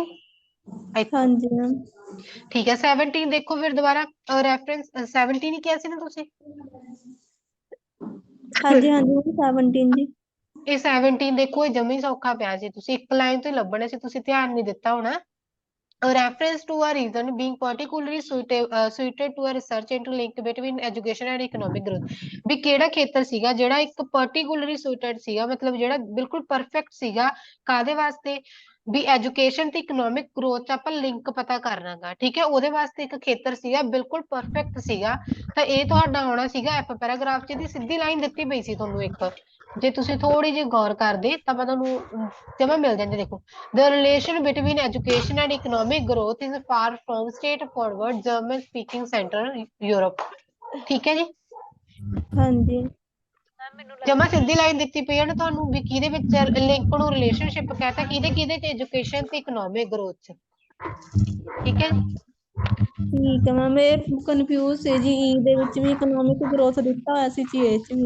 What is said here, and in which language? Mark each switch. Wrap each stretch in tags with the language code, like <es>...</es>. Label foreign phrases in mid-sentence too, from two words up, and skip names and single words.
<pa>ਹਾਂਜੀ ਮੈਮ। ਠੀਕ ਹੈ, 17 ਦੇਖੋ ਫਿਰ ਦੁਬਾਰਾ, ਰੈਫਰੈਂਸ 17 ਹੀ ਕਿਹਾ ਸੀ ਨਾ ਤੁਸੀਂ। ਹਾਂਜੀ ਹਾਂਜੀ ਮੈਮ 17 ਜੀ। ਇਹ 17 ਦੇਖੋ, ਇਹ ਜਮੀ ਸੌਖਾ ਪਿਆ ਸੀ, ਤੁਸੀਂ ਇੱਕ ਲਾਈਨ ਤੋਂ ਹੀ ਲੱਭਣਾ ਸੀ, ਤੁਸੀਂ ਧਿਆਨ ਨਹੀਂ ਦਿੱਤਾ ਹੋਣਾ।</pa> <en>A reference to a region being particularly suited to a research into link between education and economic growth,</en> <pa>ਵੀ ਕਿਹੜਾ ਖੇਤਰ ਸੀਗਾ ਜਿਹੜਾ ਇੱਕ</pa> <en>particularly suited</en> <pa>ਸੀਗਾ, ਮਤਲਬ ਜਿਹੜਾ ਬਿਲਕੁਲ ਪਰਫੈਕਟ ਸੀਗਾ, ਕਾਦੇ ਵਾਸਤੇ, ਵੀ ਐਜੂਕੇਸ਼ਨ ਤੇ</pa> <en>economic growth</en> <pa>ਚ ਆਪਾਂ ਲਿੰਕ ਪਤਾ ਕਰਨਾਗਾ, ਠੀਕ ਹੈ, ਉਹਦੇ ਵਾਸਤੇ ਇੱਕ ਖੇਤਰ ਸੀਗਾ ਬਿਲਕੁਲ ਪਰਫੈਕਟ ਸੀਗਾ। ਤਾਂ ਇਹ ਤੁਹਾਡਾ ਆਉਣਾ ਸੀਗਾ ਐਫ ਪੈਰਾਗ੍ਰਾਫ ਚ, ਦੀ ਸਿੱਧੀ ਲਾਈਨ ਦਿੱਤੀ ਪਈ ਸੀ ਤੁਹਾਨੂੰ ਇੱਕ, ਜੇ ਤੁਸੀਂ ਥੋੜੀ ਜਿਹੀ ਗੌਰ ਕਰਦੇ ਤਾਂ ਮੈਂ ਤੁਹਾਨੂੰ ਜਮਾ ਮਿਲ ਜਾਂਦੇ। ਦੇਖੋ,</pa> <en>the relation between education and economic growth is far from straightforward German speaking center Europe,</en> <pa>ਠੀਕ ਹੈ ਜੀ। ਹਾਂਜੀ ਜਮਾ ਸਿੱਧੀ ਲਾਈਨ ਦਿੱਤੀ ਪਈ ਹੈ ਨਾ ਤੁਹਾਨੂੰ, ਵੀ ਕਿਹਦੇ ਵਿੱਚ ਲਿੰਕ ਨੂੰ ਰਿਲੇਸ਼ਨਸ਼ਿਪ ਕਹਤਾ, ਕਿਹਦੇ ਚ ਐਜੂਕੇਸ਼ਨ ਤੇ</pa> <en>economic growth</en> <pa>ਚ, ਠੀਕ ਹੈ ਜੀ। ਠੀਕ ਹੈ ਮੈਮ, ਇਹ ਕਨਫਿਊਜ਼ ਸੀ ਜੀ, ਈ ਦੇ ਵਿੱਚ ਵੀ</pa> <en>economic growth</en> <pa>ਦਿੱਤਾ ਹੋਇਆ ਸੀ ਜੀ, ਇਹ ਚ ਵੀ</pa>